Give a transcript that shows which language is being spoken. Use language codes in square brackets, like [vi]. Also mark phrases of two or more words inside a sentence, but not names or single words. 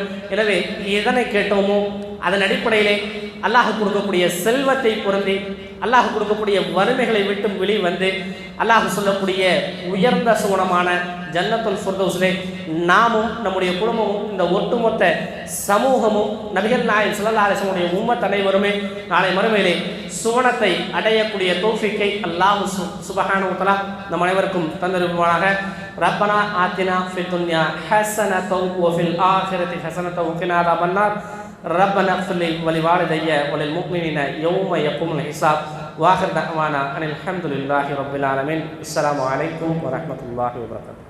[ta] எனவே எதனை கேட்டோமோ அதன் அடிப்படையிலே அல்லாஹ் கொடுக்கக்கூடிய செல்வத்தை பொருந்தி, அல்லாஹ் கொடுக்கக்கூடிய வறுமைகளை விட்டும் வெளிவந்து, அல்லாஹ் சொல்லக்கூடிய உயர்ந்த சுவனமான ஜன்னத்துல் ஃபிர்தௌஸிலே நாமும் நம்முடைய குடும்பமும் இந்த ஒட்டுமொத்த சமூகமும் நபிகள் நாயகம் [ar] صلى الله عليه وسلم [ta] உம்மத் அனைவருமே நாளை மறுமையிலே சுவனத்தை அடையக்கூடிய தௌஃபீக்கை [ar] الله سبحانه وتعالى [ta] நம் அனைவருக்கும் தந்தருள்வானாக. [ar] ربنا آتنا في الدنيا حسنة وفي الآخرة حسنة وقنا عذاب النار. ربنا اغفر لي ولوالدي وللمؤمنين يوم يقوم الحساب. واخر دعوانا ان الحمد لله رب العالمين. السلام عليكم ورحمة الله وبركاته.